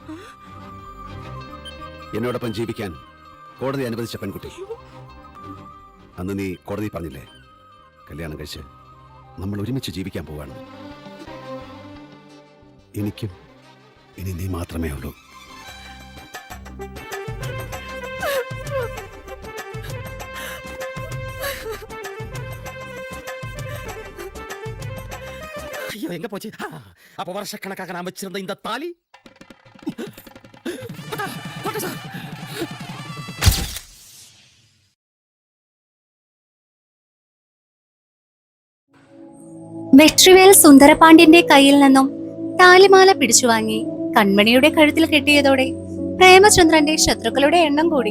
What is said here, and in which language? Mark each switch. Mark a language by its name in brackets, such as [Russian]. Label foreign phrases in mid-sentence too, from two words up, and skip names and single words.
[Malayalam] എന്നോടൊപ്പം ജീവിക്കാൻ കോടതി അനുവദിച്ച പെൺകുട്ടി. അന്ന് നീ കോടതി പറഞ്ഞില്ലേ, കല്യാണം കഴിച്ച് നമ്മൾ ഒരുമിച്ച് ജീവിക്കാൻ പോവാണ്. എനിക്കും ഇനി നീ മാത്രമേ ഉള്ളൂ. [Tamil] ஐயோ, எங்க போச்சு? அப்ப வருஷக்கணக்காக நான் வச்சிருந்த இந்த தாலி. [Malayalam] വെട്രിവേൽ സുന്ദരപാണ്ഡ്യന്റെ കയ്യിൽ നിന്നും താലിമാല പിടിച്ചു വാങ്ങി കൺമണിയുടെ കഴുത്തിൽ കെട്ടിയതോടെ പ്രേമചന്ദ്രന്റെ ശത്രുക്കളുടെ എണ്ണം കൂടി.